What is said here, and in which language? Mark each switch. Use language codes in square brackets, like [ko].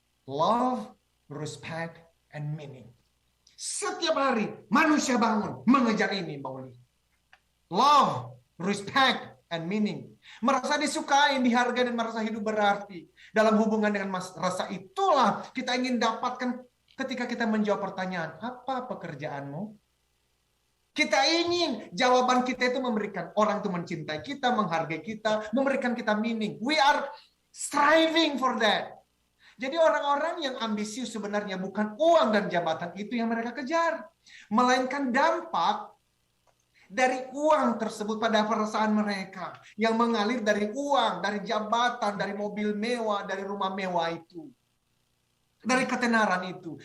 [en] Love, respect, and meaning. [id] Setiap hari manusia bangun mengejar ini, Mbak Uli. [en] Love, respect, and meaning. [id] Merasa disukai, dihargai, dan merasa hidup berarti. Dalam hubungan dengan rasa itulah kita ingin dapatkan ketika kita menjawab pertanyaan, apa pekerjaanmu? Kita ingin jawaban kita itu memberikan orang itu mencintai kita, menghargai kita, memberikan kita meaning. [en] We are striving for that. [id] Jadi orang-orang yang ambisius sebenarnya bukan uang dan jabatan itu yang mereka kejar. Melainkan dampak dari uang tersebut pada perasaan mereka yang mengalir dari uang, dari jabatan, dari mobil mewah, dari rumah mewah itu, dari ketenaran itu.